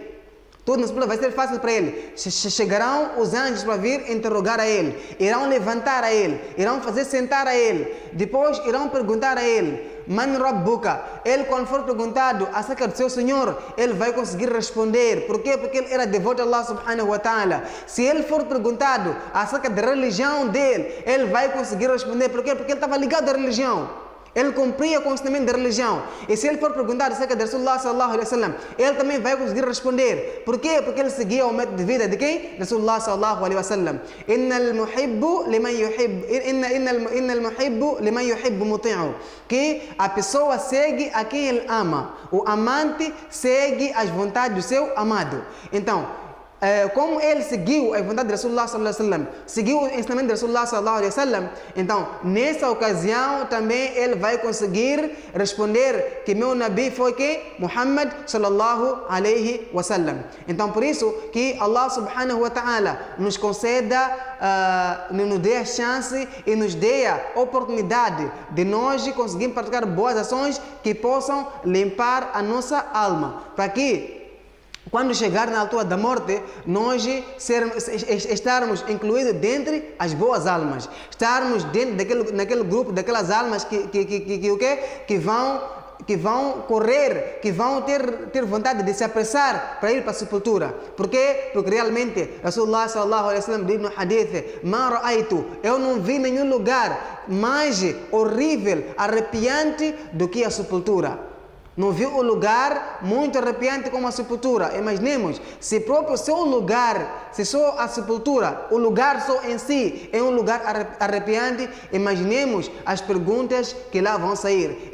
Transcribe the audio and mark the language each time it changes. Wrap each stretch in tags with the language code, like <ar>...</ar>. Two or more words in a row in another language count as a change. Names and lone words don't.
<pt>Tudo na sepultura vai ser fácil para ele. Chegarão os anjos para vir interrogar a ele. Irão levantar a ele. Irão fazer sentar a ele. Depois irão perguntar a ele:</pt> <ar>من ربك?</ar> <pt>Ele, quando for perguntado acerca do seu Senhor, ele vai conseguir responder. Por quê? Porque ele era devoto a</pt> <ar>الله سبحانه وتعالى.</ar> <pt>Se ele for perguntado acerca da religião dele, ele vai conseguir responder. Por quê? Porque ele estava ligado à religião. Ele cumpria com o ensinamento da religião. E se ele for perguntar acerca de</pt> <ar>رسول الله صلى الله عليه وسلم,</ar> <pt>ele também vai conseguir responder. Por quê? Porque ele seguia o método de vida de quem?</pt> <ar>رسول الله صلى الله عليه وسلم. إن المحب لمن يحب مطيع.</ar> <pt>Que a pessoa segue a quem ele ama. O amante segue as vontades do seu amado. Então, como ele seguiu a vontade de</pt> <ar>رسول الله صلى الله عليه وسلم,</ar> <pt>seguiu o ensinamento de</pt> <ar>رسول الله صلى الله عليه وسلم,</ar> <pt>então nessa ocasião também ele vai conseguir responder que meu Nabi foi quem?</pt> <ar>محمد صلى الله عليه وسلم.</ar> <pt>Então por isso que</pt> <ar>الله سبحانه وتعالى</ar> <pt>nos conceda, nos dê a chance e nos dê a oportunidade de nós conseguirmos praticar boas ações que possam limpar a nossa alma, para que quando chegar na altura da morte, nós estarmos incluídos dentre as boas almas. Estarmos dentro naquele grupo, daquelas almas que vão correr, que vão ter vontade de se apressar para ir para a sepultura. Por quê? Porque realmente</pt> <ar>رسول الله صلى الله عليه وسلم</ar> <pt>diz no hadith:</pt> <ar>ما رأيت,</ar> <pt>eu não vi nenhum lugar mais horrível, arrepiante do que a sepultura. Não viu o lugar muito arrepiante como a sepultura. Imaginemos, se só a sepultura, o lugar só em si é um lugar arrepiante, imaginemos as perguntas que lá vão sair.</pt>